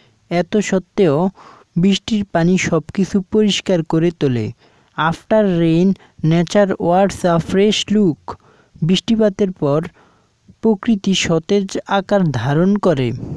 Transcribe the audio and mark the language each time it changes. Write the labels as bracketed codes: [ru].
[bn] এত সত্ত্বেও বৃষ্টির পানি সবকিছু পরিষ্কার করে তোলে। [en] After rain, nature wears a fresh look. [bn] বৃষ্টিপাতের পর প্রকৃতি সতেজ আকার ধারণ করে।